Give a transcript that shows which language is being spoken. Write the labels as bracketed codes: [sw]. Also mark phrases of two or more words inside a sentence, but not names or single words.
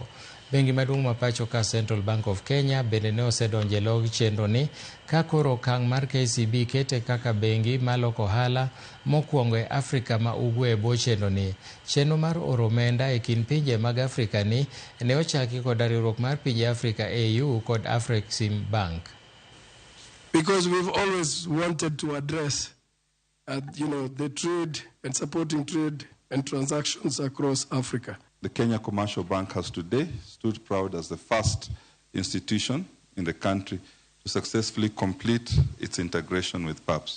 [luo] Bengi maduong' ma pacho ka Central Bank of Kenya bende ne osedonje log chenro ni ka koro okang' mar KCB kete kaka bengi maloko ohala mokwongo e Afrika ma ugwe e bwo chenro ni. Chenro mar oro omenda e kind pinje mag Afrika ni ne ochaki kod riwruok mar pinje Afrika AU kod Afrexim Bank. [en] Because we've always wanted to address the trade and supporting trade and transactions across Africa. The Kenya Commercial Bank has today stood proud as the first institution in the country to successfully complete its integration with PAPS.